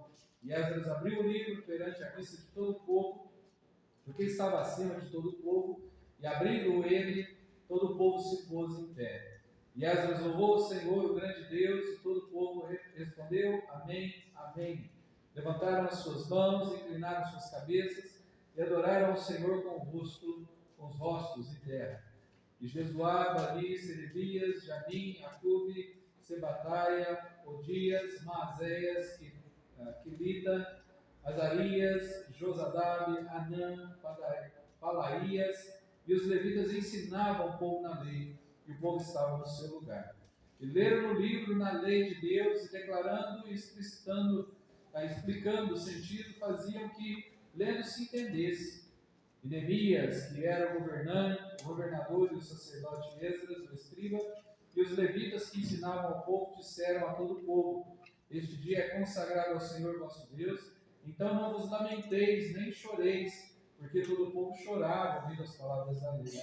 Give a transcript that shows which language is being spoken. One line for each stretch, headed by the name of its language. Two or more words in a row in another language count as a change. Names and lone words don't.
Portuguese: E Esdras abriu o livro perante a vista de todo o povo, porque estava acima de todo o povo, e abrindo ele, todo o povo se pôs em pé. E Esdras louvou o Senhor, o grande Deus, e todo o povo respondeu: Amém, Amém. Levantaram as suas mãos, inclinaram suas cabeças, e adoraram ao Senhor com os rostos em terra. E Jesuá, Bani, Serebias, Jamim, Acube, Sebataia, Odias, Maazéias, Quilita, Azarias, Josadab, Anã, Palaías, e os levitas ensinavam o povo na lei, e o povo estava no seu lugar. E leram no livro na lei de Deus, e declarando e explicando o sentido, faziam que, lendo, se entendesse. E Neemias, que era o governador, e o sacerdote Esdras, o escriba, e os levitas que ensinavam ao povo, disseram a todo o povo: Este dia é consagrado ao Senhor vosso Deus, então não vos lamenteis, nem choreis, porque todo o povo chorava ouvindo as palavras da lei.